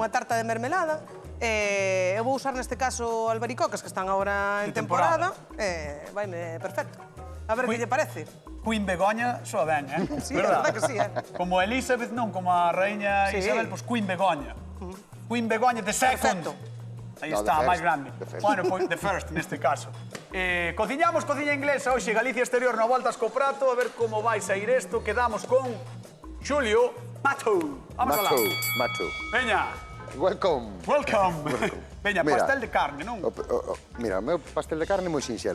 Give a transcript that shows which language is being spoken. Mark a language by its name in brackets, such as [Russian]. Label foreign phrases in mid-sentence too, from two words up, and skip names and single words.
[Galician] Unha tarta de mermelada. Eu vou usar neste caso albericocas que están agora en De temporada. Vaime perfecto. A ver que lle parece. Queen Begoña soa ben, [Spanish] Sí, a verdad que sí, [Galician] Como Elizabeth, non, como a reiña Sí. Isabel, pois Queen Begoña. Queen Begoña [English] the second. [Galician] Perfecto. Aí No, está, the máis first, grande. [English] the first. [Galician] Bueno, pois [English] the first, [Galician] neste caso. Cociñamos cociña inglesa hoxe, Galicia Exterior, no Voltas co Prato, a ver como vai sair isto. Quedamos con Xulio Mato. Vamos alá. Macho. Veña. Welcome. Welcome. Veña, Mira. pastel de carne, non? Mira, o meu pastel de carne é moi sinxelo.